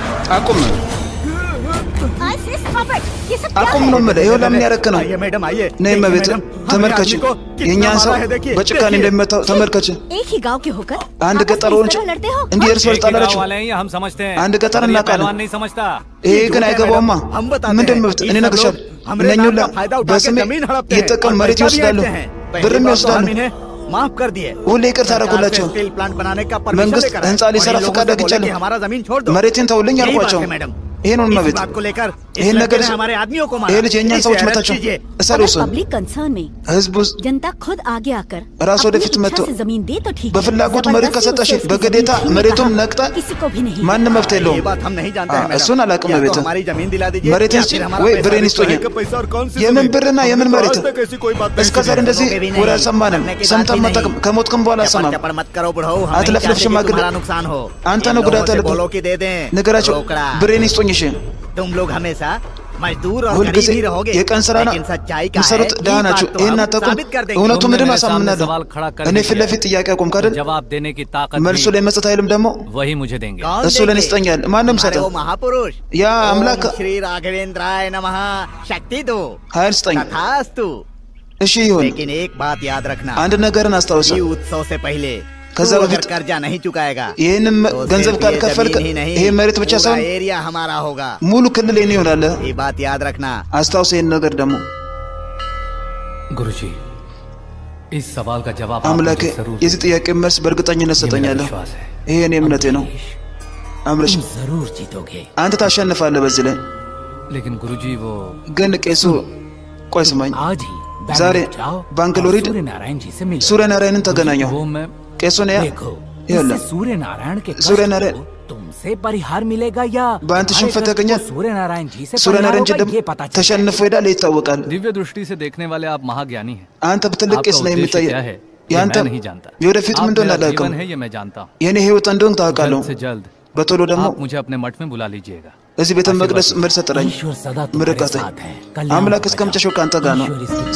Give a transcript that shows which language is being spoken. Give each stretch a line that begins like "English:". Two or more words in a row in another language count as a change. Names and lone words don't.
Amharic: አቁም
Hindi: ऐसे
English: stop it!
Hindi: ये सब क्या
Amharic: አቁም
Hindi: है?
Amharic: ነው የምልህ። ይኸው ለምን ያረክ ነው?
Hindi: आइए मैडम आइए
Amharic: ነይ እመቤት ተመልከች። የእኛን ሰው በጭካኔ እንደሚመታው ተመልከች።
Hindi: एक ही गांव के होकर
Amharic: አንድ
Hindi: आपस में
Amharic: ገጠር
Hindi: इस
Amharic: ሆነች
Hindi: तरह लड़ते हो?
Amharic: እንዲህ እርስ በርስ ጣላላችሁ።
Hindi: वाले हैं ये हम समझते हैं
Amharic: አንድ ገጠር
Hindi: पर ये
Amharic: እናውቃለን።
Hindi: पहलवान नहीं समझता
Amharic: ይሄ ግን አይገባውማ።
Hindi: हम बताते
Amharic: ምንድን
Hindi: हैं।
Amharic: መብት
Hindi: इस
Amharic: እኔ
Hindi: सब
Amharic: እነግርሻለሁ።
Hindi: लोग हमरे
Amharic: እነኚህ
Hindi: नाम
Amharic: ሁላ
Hindi: का फायदा उठा के
Amharic: በስሜ
Hindi: जमीन हड़पते हैं
Amharic: እየተጠቀሙ
Hindi: और
Amharic: መሬት
Hindi: पैसा भी
Amharic: ይወስዳሉ፣
Hindi: ऐंठते हैं। पहली
Amharic: ብርም
Hindi: बात तो
Amharic: ይወስዳሉ።
Hindi: हम इन्हें माफ कर दिए
Amharic: ሁሌ ይቅርታ አደረጉላቸው።
English: steel plant
Hindi: बनाने का परमिशन
Amharic: መንግስት
Hindi: लेकर
Amharic: ህንፃ
Hindi: आए।
Amharic: ሊሰራ
Hindi: और इन लोगों
Amharic: ፈቃድ
Hindi: से बोले
Amharic: አግኝቻለሁ፣
Hindi: कि हमारा जमीन छोड़ दो।
Amharic: መሬቴን ተውልኝ
Hindi: यही
Amharic: አልኳቸው።
Hindi: बात है मैडम।
Amharic: ይሄ ነው
Hindi: इस
Amharic: መቤት።
Hindi: बात को लेकर इस
Amharic: ይሄን
Hindi: लड़के
Amharic: ነገር
Hindi: ने हमारे आदमियों को मारा।
Amharic: ይሄ ልጅ የእኛን
Hindi: इसे
Amharic: ሰዎች
Hindi: अरेस्ट
Amharic: መታቸው።
Hindi: कीजिए।
Amharic: እሰሩ
Hindi: अगर
Amharic: እሱን
English: public concern
Hindi: में
Amharic: ህዝብ ውስጥ
Hindi: जनता खुद आगे आकर
Amharic: ራሱ
Hindi: अपनी
Amharic: ወደፊት
Hindi: इच्छा
Amharic: መጥቶ
Hindi: से जमीन दे तो ठीक है।
Amharic: በፍላጎቱ መሬት
Hindi: जबरदस्ती
Amharic: ከሰጠሽ
Hindi: उसे उसकी
Amharic: በግዴታ
Hindi: जमीन छीनने
Amharic: መሬቱን
Hindi: का
Amharic: ነቅጣ
Hindi: किसी को भी नहीं।
Amharic: ማንም መብት
Hindi: ये
Amharic: የለውም።
Hindi: बात हम नहीं जानते हैं मैडम।
Amharic: እሱን አላውቅም
Hindi: या
Amharic: መቤት።
Hindi: तो हमारी जमीन दिला दीजिए
Amharic: መሬቴን
Hindi: या फिर हमारा
Amharic: ወይ
Hindi: पैसा
Amharic: ብሬን
Hindi: भी
Amharic: ይስጡኝ።
Hindi: का पैसा और कौन सी
Amharic: የምን
Hindi: जमीन?
Amharic: ብርና የምን
Hindi: हमने तो
Amharic: መሬት?
Hindi: आज तक ऐसी कोई बात नहीं
Amharic: እስከ ዛሬ
Hindi: सुनी।
Amharic: እንደዚህ
Hindi: लोगे भी
Amharic: ወሬ
Hindi: नहीं।
Amharic: አልሰማንም።
Hindi: करने की बात
Amharic: ሰምተን
Hindi: भी नहीं।
Amharic: መጠቀም ከሞትክም በኋላ አልሰማም።
Hindi: चपड़ मत करो बुढ़ऊ, हम
Amharic: አትለፍልፍ
Hindi: नहीं चाहते कि
Amharic: ሽማግሌ።
Hindi: तुम्हारा नुकसान हो।
Amharic: አንተ
Hindi: इन
Amharic: ነው
Hindi: लोगों
Amharic: ጉዳት
Hindi: से
Amharic: ያለብህ።
Hindi: बोलो कि दे दें
Amharic: ንገራቸው
Hindi: रोकड़ा।
Amharic: ብሬን ይስጡኝ። እሺ
Hindi: तुम लोग हमेशा मजदूर और
Amharic: ሁልጊዜ
Hindi: गरीब ही रहोगे।
Amharic: የቀን ስራ ነው
Hindi: लेकिन सच्चाई का है
Amharic: የምትሰሩት። ድሃ
Hindi: ये
Amharic: ናችሁ።
Hindi: बात तो
Amharic: ይህን
Hindi: हम
Amharic: አታውቁም።
Hindi: साबित कर देंगे।
Amharic: እውነቱ
Hindi: तुमने
Amharic: ምንድን
Hindi: मेरे सामने
Amharic: አሳምናለሁ።
Hindi: सवाल खड़ा कर
Amharic: እኔ
Hindi: दिया
Amharic: ፊት ለፊት ጥያቄ አቆምክ አይደል?
Hindi: जवाब देने की ताकत
Amharic: መልሱ
Hindi: भी
Amharic: ላይ መስጠት አይልም ደግሞ
Hindi: वही मुझे देंगे कौन
Amharic: እሱ ለእኔ
Hindi: देंगे?
Amharic: ይስጠኛል። ማንም
Hindi: हमारे
Amharic: ሰጠ
Hindi: वो महापुरुष
Amharic: ያ
Hindi: ओम
Amharic: አምላክ
Sanskrit: श्री राघवेंद्राय नमः
Hindi: शक्ति दो
Amharic: ኃይል ስጠኝ።
Hindi: तथास्तु।
Amharic: እሺ ይሁን።
Hindi: लेकिन एक बात याद रखना,
Amharic: አንድ ነገርን አስታውሰ
Hindi: ये उत्सव से पहले
Amharic: ከዛ
Hindi: तू अगर
Amharic: በፊት
Hindi: कर्जा नहीं चुकाएगा
Amharic: ይህንም
Hindi: तो
Amharic: ገንዘብ
Hindi: सिर्फ ये
Amharic: ካልከፈልክ
Hindi: जमीन ही नहीं,
Amharic: ይሄ መሬት ብቻ
Hindi: पूरा
Amharic: ሳይሆን
Hindi: एरिया हमारा होगा।
Amharic: ሙሉ ክልል የኔ ይሆናል።
Hindi: ये बात याद रखना।
Amharic: አስታውሰ ይህን ነገር ደግሞ
Hindi: गुरुजी इस सवाल का जवाब आप
Amharic: አምላኬ
Hindi: मुझे जरूर
Amharic: የዚህ ጥያቄ መልስ በእርግጠኝነት
Hindi: ये मेरा
Amharic: ሰጠኛለሁ።
Hindi: विश्वास है
Amharic: ይሄ እኔ እምነቴ ነው። አምረሽ
Hindi: तुम जरूर जीतोगे।
Amharic: አንተ ታሸንፋለህ በዚህ ላይ
Hindi: लेकिन गुरुजी वो
Amharic: ግን ቄሱ ቆይ ስማኝ።
Hindi: आज ही
Amharic: ዛሬ
Hindi: बैंगलोर जाओ
Amharic: ባንግሎር
Hindi: और
Amharic: ሂድ
Hindi: सूर्य नारायण जी से मिलो।
Amharic: ሱርያ ናራयणን ተገናኘው።
Hindi: वो मैं
Amharic: ቄሱን ያ
Hindi: देखो
Amharic: ይኸውልህ
Hindi: इससे सूर्य नारायण के सूर्य कष्ट नारायण- को तुमसे परिहार मिलेगा या
Amharic: በአንተ
Hindi: तुम्हारे
Amharic: ሽንፈት
Hindi: कष्ट को
Amharic: ያገኛል።
Hindi: सूर्य नारायण जी से
Amharic: ሱርያ
Hindi: परिहार
Amharic: ናራयण
Hindi: होगा,
Amharic: ደግሞ
Hindi: ये पता चलेगा।
Amharic: ተሸንፎ ሄዳል ይታወቃል።
Hindi: दिव्य दृष्टि से देखने वाले आप महाज्ञानी हैं
Amharic: አንተ በትልቅ
Hindi: आपका
Amharic: ቄስ ነው
Hindi: उद्देश्य
Amharic: የሚታይ
Hindi: क्या है ये
Amharic: የአንተ
Hindi: मैं नहीं जानता
Amharic: የወደፊት ምን
Hindi: आप
Amharic: እንደሆነ
Hindi: मेरा
Amharic: አላውቅም።
Hindi: जीवन है ये मैं जानता हूँ
Amharic: የእኔ ህይወት እንደሆነ ታውቃለሁ።
Hindi: जल्द से जल्द
Amharic: በቶሎ ደግሞ
Hindi: आप मुझे अपने मठ में बुला लीजिएगा
Amharic: እዚህ ቤተ መቅደስ መልስ ጥራኝ፣
Hindi: ईश्वर सदा तुम्हारे
Amharic: ምርቃተኝ።
Hindi: साथ है। कल्याण
Amharic: አምላክ
Hindi: होगा।
Amharic: እስከ መጨረሻው ከአንተ ጋር ነው።
Hindi: ईश्वर इसकी-